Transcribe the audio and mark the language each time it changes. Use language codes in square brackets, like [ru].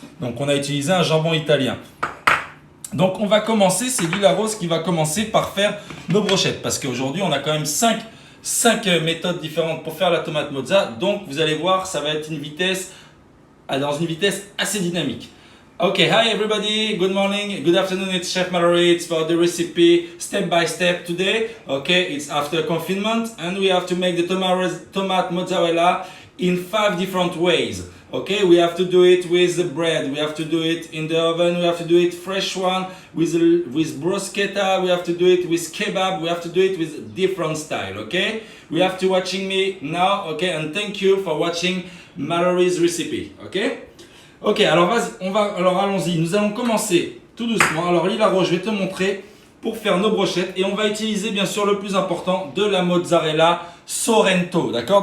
[fr] Donc on a utilisé un jambon italien. Donc on va commencer, c'est Lila Rose qui va commencer par faire nos brochettes. Parce qu'aujourd'hui on a quand même 5 méthodes différentes pour faire la tomate mozza. Donc vous allez voir, ça va être dans une vitesse assez dynamique. [en] Okay, hi everybody, good morning, good afternoon, it's Chef Mallory, it's for the recipe step by step today. Okay, it's after confinement and we have to make the tomate mozzarella in 5 different ways. Okay, we have to do it with the bread, we have to do it in the oven, we have to do it fresh one with bruschetta, we have to do it with kebab, we have to do it with different style, okay? We have to watching me now, okay, and thank you for watching Mallory's recipe, okay? [fr] Ok, alors allons-y, nous allons commencer tout doucement. Alors Lila Rose, je vais te montrer pour faire nos brochettes et on va utiliser bien sûr le plus important, de la mozzarella Sorrento, d'accord?